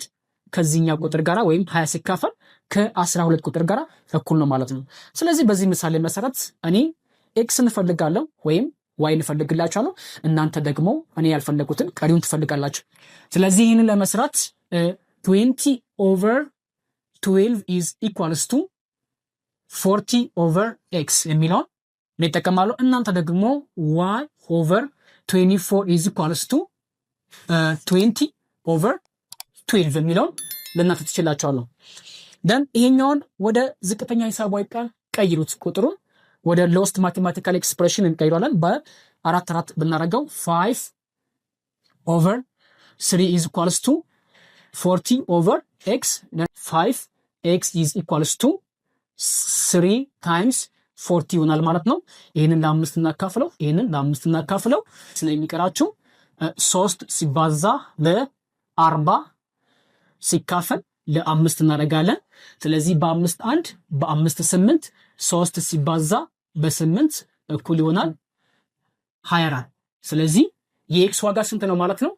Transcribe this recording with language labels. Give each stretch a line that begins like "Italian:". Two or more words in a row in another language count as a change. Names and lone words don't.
Amharic: ከዚህኛው ቁጥር ጋር ወይም 20 ሲካፈል ከ12 ቁጥር ጋር እኩል ነው ማለት ነው። ስለዚህ በዚህ ምሳሌ መሰረት እኔ ኤክስ እንፈልጋለሁ ወይም ዋይ እንፈልግላችኋለሁ። እናንተ ደግሞ እኔ ያልፈለጉትን ቀሪውን ትፈልጋላችሁ። ስለዚህ ይህንን ለመስራት
English: 20/12 is equals to 40/x
Amharic: የሚለውን እኔ እጠቀማለሁ። እናንተ ደግሞ
English: y/24 is equals to 20/12
Amharic: የሚለውን ለእናንተ ትችላችኋለሁ። ደን ይሄኛውን ወደ ዝቅተኛ ሂሳባዊ ቃል ቀይሩት። ቁጥሩን ወደ
English: lowest mathematical expression
Amharic: እንቀይሯለን። በ4 ብናረገው
English: 5/3 is equals to 40/x 5x is equals to 3 times 40
Amharic: ይሆናል ማለት ነው። ይሄንን ለ5 እናካፍለው፣ ይሄንን ለ5 እናካፍለው። ስለሚቀራችሁ 3 ሲባዛ ለ40 ሲካፈል ለ5 እናደርጋለን። ስለዚህ በ5 1 በ5 8 3 ሲባዛ በ8 እኩል ይሆናል 24። ስለዚህ የኤክስ ዋጋ ስንት ነው ማለት ነው?